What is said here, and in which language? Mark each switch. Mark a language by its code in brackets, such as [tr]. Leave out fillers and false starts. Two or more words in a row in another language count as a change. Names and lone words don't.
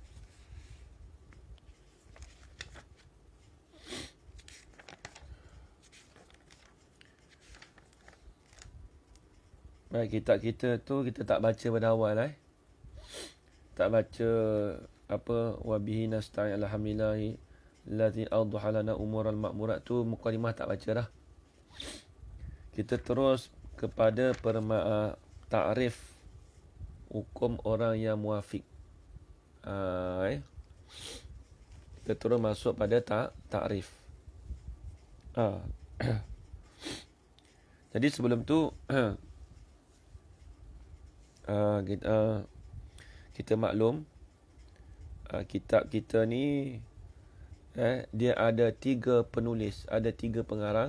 [ms] Baik, kitab kita tu kita tak baca pada awal Tak baca apa [ar] وبه نستعين الحمد لله الذي أوضح لنا أمور المعمورات [ms] tu, mukadimah tak baca dah. Kita terus kepada ta'rif hukum orang yang muafiq. Kita terus masuk pada ta'rif. Jadi sebelum tu kita maklum kitab kita ni dia ada 3 penulis, ada 3 pengarang.